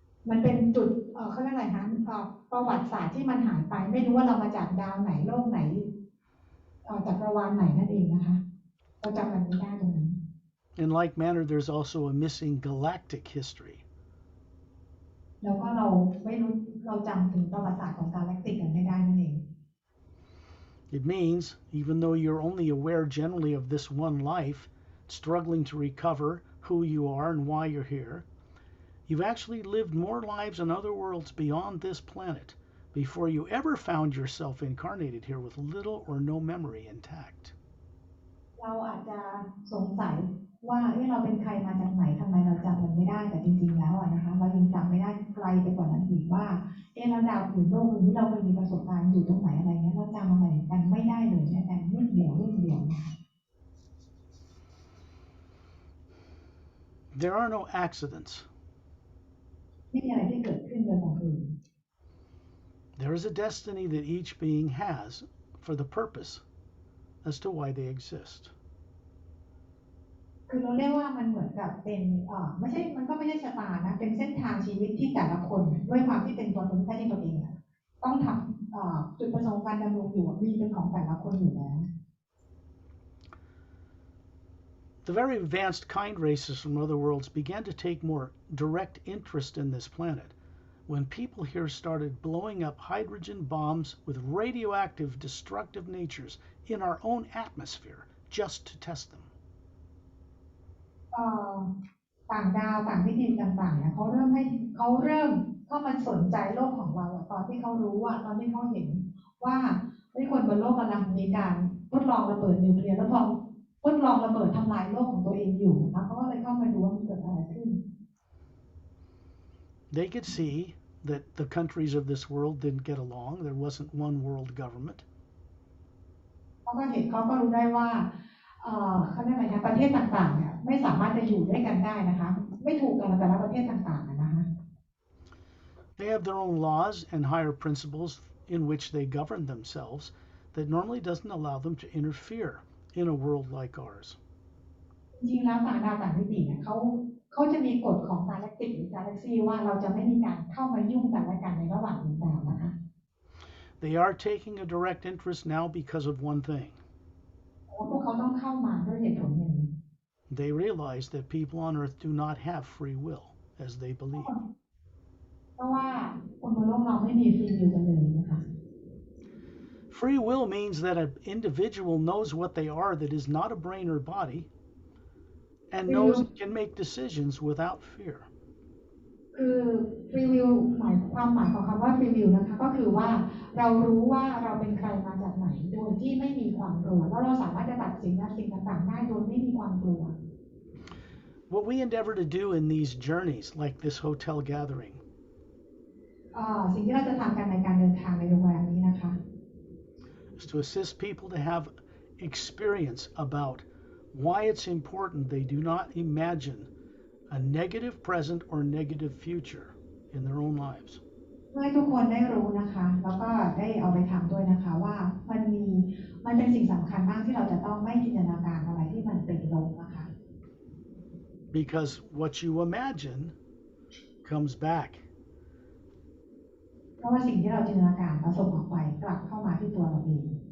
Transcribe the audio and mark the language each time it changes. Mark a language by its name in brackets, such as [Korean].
[Thai] มันเป็นจุดเขาเรียกอะไรคะประวัติศาสตร์ที่มันหายไปไม่รู้ว่าเรามาจากดาวไหนโลกไหนจักรวาลไหนนั่นเองนะคะเราจำมันไม่ได้ตรงนั้น [English] In like manner, there's also a missing galactic history. [Thai] แล้วก็เราไม่รู้เราจำถึงประวัติศาสตร์ของกาแล็กติกกันไม่ได้นั่นเอง [English] It means, even though you're only aware generally of this one life, struggling to recover who you are and why you're here, you've actually lived more lives in other worlds beyond this planet before you ever found yourself incarnated here with little or no memory intact. [Thai] เราอาจจะสงสัยว่าเราเป็นใครมาจากไหนทำไมเราจำมันไม่ได้แต่จริงๆแล้วนะคะเรายังจำไม่ได้ไกลไปกว่านั้นอีกว่าเราดาวอื่นโลกอื่นที่เราเคยมีประสบการณ์อยู่ตรงไหนอะไรเงี้ยเราจำอะไรกันไม่ได้เลยแม้แต่นิดเดียว [English] There are no accidents. [Thai] ไม่มีอะไรที่เกิดขึ้นโดยบังเอิญ [English] There is a destiny that each being has for the purpose as to why they exist. [Thai] คือเราเรียกว่ามันเหมือนกับเป็นไม่ใช่มันก็ไม่ใช่ชะตานะเป็นเส้นทางชีวิตที่แต่ละคนด้วยความที่เป็นตัวตนแท้จริงตัวเองต้องทำจุดประสงค์การดำรงอยู่มีเป็นของแต่ละคนอยู่แล้ว [English] The very advanced kind races from other worlds began to take more direct interest in this planet when people here started blowing up hydrogen bombs with radioactive, destructive natures in our own atmosphere just to test them. [Thai] ต่างดาวต่างมิติต่างๆเนี่ยเขาเริ่มเข้ามาสนใจโลกของเราตอนที่เขารู้ว่าตอนที่เขาเห็นว่าคนบนโลกกำลังมีการทดลองระเบิดนิวเคลียร์ทดลองระเบิดทำลายโลกของตัวเองอยู่นะเขาก็เลยเข้ามาดูว่ามันเกิดอะไรขึ้น [English] They could see that the countries of this world didn't get along. There wasn't one world government. [Thai] เขาก็รู้ได้ว่าเขาเรียกอะไรนะประเทศต่างๆเนี่ยไม่สามารถจะอยู่ด้วยกันได้นะคะไม่ถูกกันแต่ละประเทศต่างๆนะคะ [English] They have their own laws and higher principles in which they govern themselves that normally doesn't allow them to interfere in a world like ours. [Thai] จริงๆแล้วต่างดาวต่างมิติเนี่ยเขาจะมีกฎของกาแล็กติกหรือกาแล็กซี่ว่าเราจะไม่มีการเข้ามายุ่งกันและกันในระหว่างดวงดาวนะคะ [English] They are taking a direct interest now because of one thing. [Thai] พวกเขาต้องเข้ามาด้วยเหตุผลหนึ่ง [English] They realize that people on Earth do not have free will as they believe. [Thai] เพราะว่าคนบนโลกเราไม่มีฟรีวิลกันเลยนะคะ [English] Free will means that an individual knows what they are that is not a brain or body and knows and can make decisions without fear. [Thai] คือฟรีวิลความหมายของคำว่าฟรีวิลนะคะก็คือว่าเรารู้ว่าเราเป็นใครมาจากไหนโดยที่ไม่มีความกลัวแล้วเราสามารถจะตัดสินสิ่งต่างๆได้โดยไม่มีความกลัว [English] What we endeavor to do in these journeys, like this hotel gathering, [Thai] สิ่งที่เราจะทำกันในการเดินทางในโรงแรมนี้นะคะ [English] is to assist people to have experience about why it's important they do not imagine a negative present or negative future in their own lives. [Thai] เพื่อให้ทุกคนได้รู้นะคะแล้วก็ได้เอาไปทำด้วยนะคะว่ามันเป็นสิ่งสำคัญมากที่เราจะต้องไม่จินตนาการอะไรที่มันเป็นลบนะคะ [English] Because what you imagine comes back. [Thai] เพราะว่าสิ่งที่เราจินตนาการเราส่งออกไปกลับเข้ามาที่ตัวเราเอง